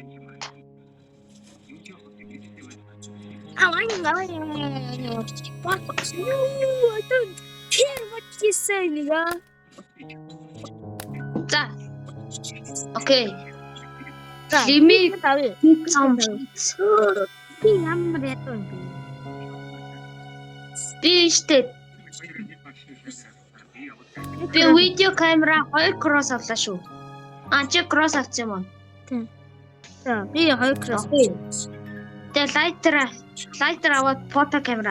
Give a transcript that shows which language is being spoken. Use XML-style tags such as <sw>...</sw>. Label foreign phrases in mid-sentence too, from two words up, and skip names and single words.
<en>Fuck you! I don't care what you say, nigga.</en> <mn>За. Okay.</mn> <en>Let me eat some cheese.</en> <mn>Би ямар ядуу юм бэ? Би штэ. Би видео камера 2 кросс авлаа шүү. Чи кросс авсан юм уу? Тийм. За, би 2 кросс. Тэгээ лайтер аваад фото камера.</mn>